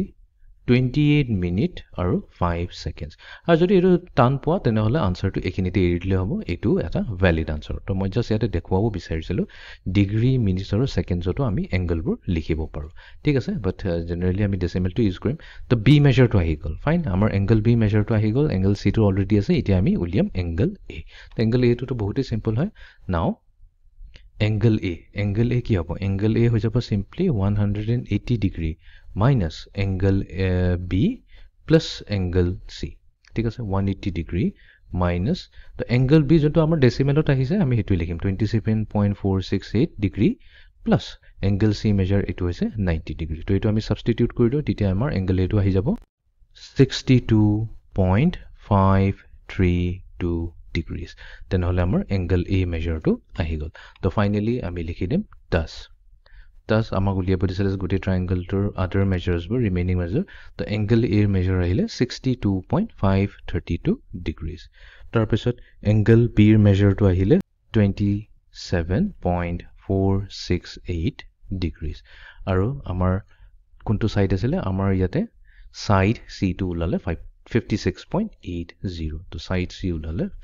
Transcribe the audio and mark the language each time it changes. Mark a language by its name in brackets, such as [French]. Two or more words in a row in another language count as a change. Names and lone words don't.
[Assamese] 28 মিনিট আৰু 5 সেকেন্ডস আৰু যদি এটো টান পোৱা তেনে হলে আনসাৰটো এখিনিতে এৰি দিলে হ'ব এটো এটা ভ্যালিড আনসাৰ তো মই জাস্ট ইয়াতে দেখুৱাব বিচাৰিছিলো ডিগ্ৰী মিনিট আৰু সেকেন্ডসটো আমি এংগলবোৰ লিখিব পাৰো ঠিক আছে [English] but generally [Assamese] আমি ডেসিমেলটো ইউজ কৰিম তো B মেজাৰটো আহি গল ফাইন আমাৰ এংগল B মেজাৰটো আহি গল এংগল C টো অলৰেডি আছে এতিয়া আমি উলিয়াম এংগল A তো এংগল A টো বহুতই সিম্পল হয় নাও angle A কি হ'ব angle A হৈ যাব [English] simply 180 degree minus angle B plus angle C [Assamese] ঠিক আছে [English] 180 degree minus the angle B [Assamese] যোনটো আমাৰ ডেসিমেলত আহিছে আমি হেতু লিখিম 27.468 degree plus [English] angle C measure [Assamese] এটো হৈছে 90 degree তো এটো আমি সাবস্টিটিউট কৰি দিও তেতিয়া আমাৰ angle A টো আহি যাব [English] 62.532 degrees then [Assamese] হ'লে আমাৰ [English] angle A measure [Assamese] তো আহি গ'ল তো finally আমি লিখি দিম 10 thus আমাক উলিয়াব দিছিলে গোটেই ট্ৰায়াংগলটোৰ [English] other measures remaining measure [Assamese] তো এংগল এৰ মেজার আহিলে 62.532 ডিগ্ৰীজ তাৰপিছত এংগল বিৰ মেজাৰটো আহিলে 27.468 ডিগ্ৰীজ আৰু আমাৰ কোনটো সাইড আছিলে আমাৰ ইয়াতে সাইড C2 ওলালে 56.80 তো সাইড C ওলালে